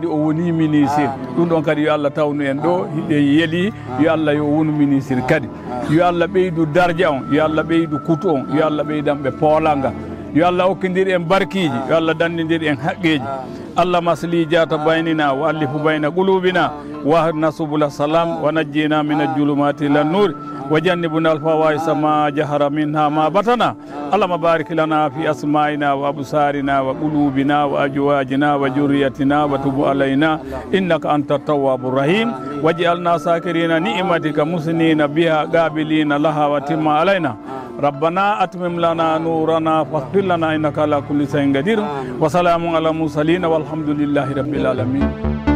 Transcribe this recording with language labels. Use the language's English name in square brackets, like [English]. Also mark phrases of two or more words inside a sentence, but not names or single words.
[Fula] o woni ministre ɗum ɗon kadi yo Allah tawnu en ɗo hiɗe yeeli yo Allah yo wonu ministre kadi yo Allah ɓeydu darja on yo Allah ɓeydu kutu on yo Allah ɓeydanɓe poolanga yo Allah hokkidir en barkiji yo Allah dandidir en haqqeji [Arabic] الله أصلح ذات بيننا و ألف بين قلوبنا واهدنا سبل السلام ونجنا من الظلمات إلى النور وجنبنا الفواحش ما ظهر منها ما بطن اللهم بارك لنا في أسمائنا وأبصارنا وقلوبنا وأزواجنا وذريتنا وتب علينا إنك أنت التواب الرحيم واجعلنا ساكرين نعمتك مسنين بها قابلين لها وتم علينا ربنا أتمم لنا نورنا فاغفر لنا إنك على كل شيء قدير وسلام على المرسلين والحمد لله رب العالمين